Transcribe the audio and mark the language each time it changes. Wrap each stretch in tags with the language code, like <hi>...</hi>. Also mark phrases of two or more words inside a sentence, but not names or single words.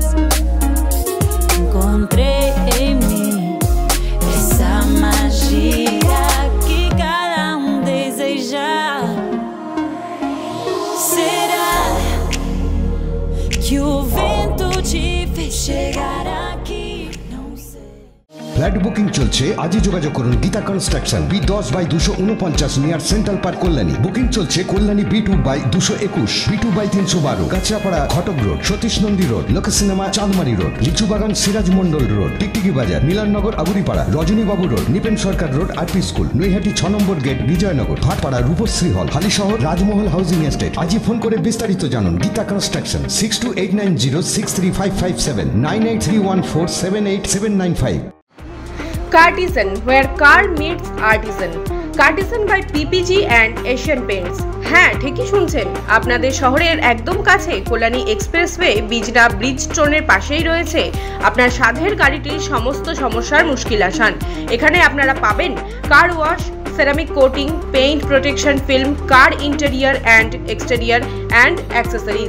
<pt>Encontrei em mim essa magia que cada deseja. Será que o vento te fez chegar aqui? Não sei.</pt> <en>flat booking</en> <bn>চলছে, আজই যোগাযোগ করুন গীতা কনস্ট্রাকশন, B10/249 নিয়ার সেন্ট্রাল পার্ক, কল্যাণী। বুকিং চলছে কল্যাণী B2/221, B2/312, কাঁচরাপাড়া ঘটক রোড, সতীশ নন্দী রোড, লোক সিনেমা চাঁদমারি রোড, লিচুবাগান সিরাজ মন্ডল রোড, টিকটিকি বাজার, মিলননগর আগুরিপাড়া, রজনীবাবু রোড, নিপেন সরকার রোড, আরপি স্কুল, নৈহাটি 6 নম্বর গেট, বিজয়নগর, ভাটপাড়া, রূপশ্রী হল, হালিশহর, রাজমহল হাউজিং এস্টেট। আজই ফোন করে বিস্তারিত জানুন। গীতা কনস্ট্রাকশন, 6289063557, 9831478795।</bn> <en>Cartisan, where car meets artisan. Cartisan by PPG and Asian Paints.</en> <bn>হ্যাঁ, ঠিকই শুনছেন, আপনাদের শহরের একদম কাছে কল্যাণী এক্সপ্রেসওয়ে বিজনা ব্রিজ স্টোনের পাশেই রয়েছে আপনার সাধের গাড়িটির সমস্ত সমস্যার মুশকিল আসান। এখানে আপনারা পাবেন</bn> <en>car wash, ceramic coating, paint protection film, car interior and exterior and accessories.</en>